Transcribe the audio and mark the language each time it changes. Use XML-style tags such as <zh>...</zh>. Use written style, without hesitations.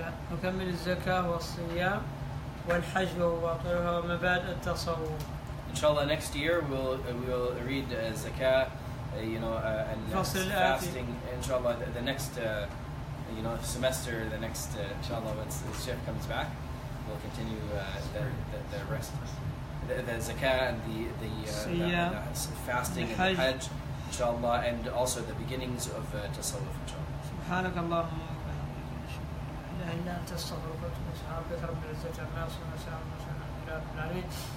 <ar>نكمل الزكاة والصيام والحج وباطلها ومبادئ التصوف.</ar> <en>Inshallah, next year we will read zakah, and fasting. Inshallah, the next semester, the next inshallah, once the Sheikh comes back, we'll continue the rest, the zakah and the fasting and the hajj, inshallah, and also the beginnings of tasawwuf, inshallah.</en> <ar>سبحانك اللهم وبحمدك لا إله إلا أنت أستغفرك وأتوب إليك. سبحان ربك رب العزة عما يصفون وسلام على العالمين.</ar>